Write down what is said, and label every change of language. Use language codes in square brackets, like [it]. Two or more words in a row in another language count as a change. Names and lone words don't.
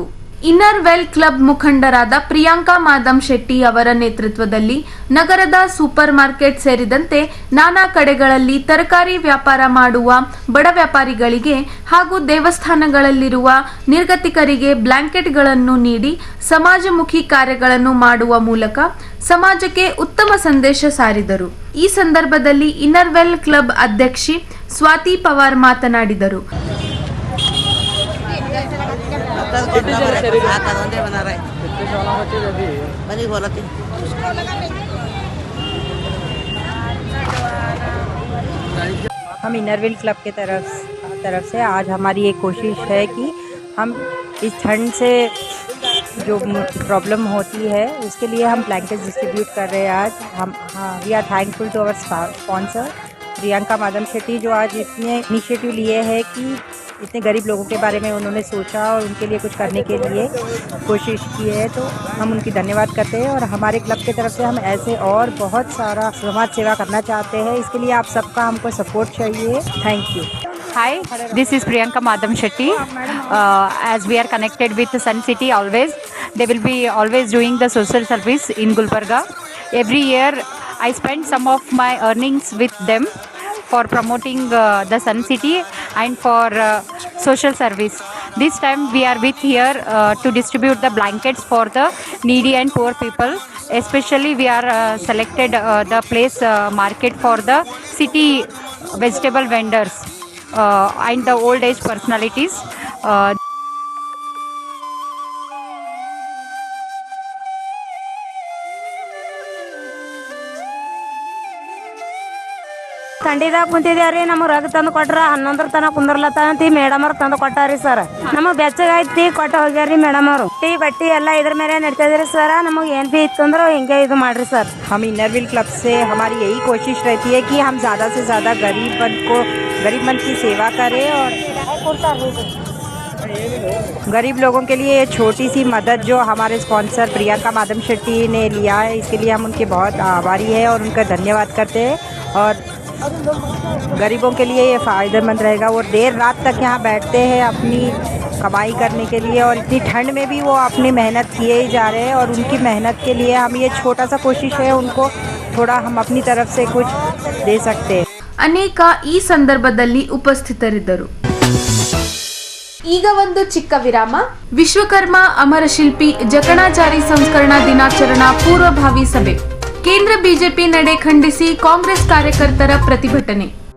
[kn] ಇನ್ನರ್ ವೆಲ್ ಕ್ಲಬ್ ಮುಖಂಡರಾದ ಪ್ರಿಯಾಂಕಾ ಮಾದಮ್ ಶೆಟ್ಟಿ ಅವರ ನೇತೃತ್ವದಲ್ಲಿ ನಗರದ [en] super market [kn] ಸೇರಿದಂತೆ ನಾನಾ ಕಡೆಗಳಲ್ಲಿ ತರಕಾರಿ ವ್ಯಾಪಾರ ಮಾಡುವ ಬಡ ವ್ಯಾಪಾರಿಗಳಿಗೆ ಹಾಗೂ ದೇವಸ್ಥಾನಗಳಲ್ಲಿರುವ ನಿರ್ಗತಿಕರಿಗೆ ಬ್ಲಾಂಕೆಟ್ಗಳನ್ನು ನೀಡಿ ಸಮಾಜಮುಖಿ ಕಾರ್ಯಗಳನ್ನು ಮಾಡುವ ಮೂಲಕ ಸಮಾಜಕ್ಕೆ ಉತ್ತಮ ಸಂದೇಶ ಸಾರಿದರು. ಈ ಸಂದರ್ಭದಲ್ಲಿ ಇನ್ನರ್ ವೆಲ್ ಕ್ಲಬ್ ಅಧ್ಯಕ್ಷೆ ಸ್ವಾತಿ ಪವಾರ್ ಮಾತನಾಡಿದರು. [hi] हम इनरविल क्लब के तरफ से आज हमारी एक कोशिश है कि हम इस ठंड से जो प्रॉब्लम होती है उसके लिए हम [en] blankets distribute [hi] कर रहे हैं आज. हम [en] we are thankful to our sponsor [hi] प्रियंका मादम शेट्टी जो आज इतने इनिशिएटिव लिए हैं कि इतने गरीब लोगों के बारे में उन्होंने सोचा और उनके लिए कुछ करने के लिए कोशिश की है. तो हम उनकी धन्यवाद करते हैं और हमारे क्लब की तरफ से हम ऐसे और बहुत सारा समाज सेवा करना चाहते हैं. इसके लिए आप सबका हमको सपोर्ट चाहिए. [en] Thank you. Hi, this is Priyanka Madam Shetty. As we are connected with Sun City always, they will be always doing the social service in Gulbarga. Every year I spend some of my earnings with them for promoting the Sun City and for social service. This time we are with here to distribute the blankets for the needy and poor people. Especially we are selected the place market for the city vegetable vendors and the old age personalities. [kn] ಥಂಡಿದಾಗ ಕುಂತಿದ್ದೇವ್ರಿ. ನಮಗೆ ರಗ್ ತಂದು ಕೊಟ್ರ 11 ತನಕ ಕುಂದರ್ಲತ್ತಂತ ಮೇಡಮ್ ಅವ್ರು ತಂದು ಕೊಟ್ಟಾರಿ ಸರ್. ನಮಗೆ ಬೆಚ್ಚಗೈತಿ ಕೊಟ್ಟು ಹೋಗ್ಯಾರಿ ಮೇಡಮ್ ಅವರು. ಟೀ ಬಟ್ಟಿ ಎಲ್ಲ ಇದ್ರ ಮೇಲೆ ನಡ್ತಿದ್ರಿ ಸರ್. ನಮಗೆ ಏನು भी ಇತ್ತು ಅಂದ್ರೆ ಹಿಂಗೆ ಇದು ಮಾಡ್ರಿ ಸರ್. [hi] हम इनरविल क्लब से हमारी यही कोशिश रहती है कि हम ज़्यादा से ज़्यादा गरीबन की सेवा करें और गरीब लोगों के लिए ये छोटी सी मदद जो हमारे स्पॉन्सर प्रियंका मादम शेट्टी ने लिया है इसके लिए हम उनके बहुत आभारी हैं और उनका धन्यवाद करते हैं. और गरीबों के लिए ये फ़ायदेमंद रहेगा. वो देर रात तक यहाँ बैठते हैं अपनी कमाई करने के लिए और इतनी ठंड में भी वो अपनी मेहनत किए ही जा रहे हैं. और उनकी मेहनत के लिए हम ये छोटा सा कोशिश है उनको थोड़ा हम अपनी तरफ से कुछ दे सकते हैं. [kn] ಅನೇಕ ಈ ಸಂದರ್ಭದಲ್ಲಿ ಉಪಸ್ಥಿತರಿದ್ದರು. ಈಗ ಒಂದು ಚಿಕ್ಕ ವಿರಾಮ. ವಿಶ್ವಕರ್ಮ ಅಮರಶಿಲ್ಪಿ ಜಕಣಾಚಾರಿ ಸಂಸ್ಕರಣಾ ದಿನಾಚರಣಾ ಪೂರ್ವಭಾವಿ ಸಭೆ. ಕೇಂದ್ರ ಬಿಜೆಪಿ ನಡೆ ಖಂಡಿಸಿ ಕಾಂಗ್ರೆಸ್ ಕಾರ್ಯಕರ್ತರ ಪ್ರತಿಭಟನೆ.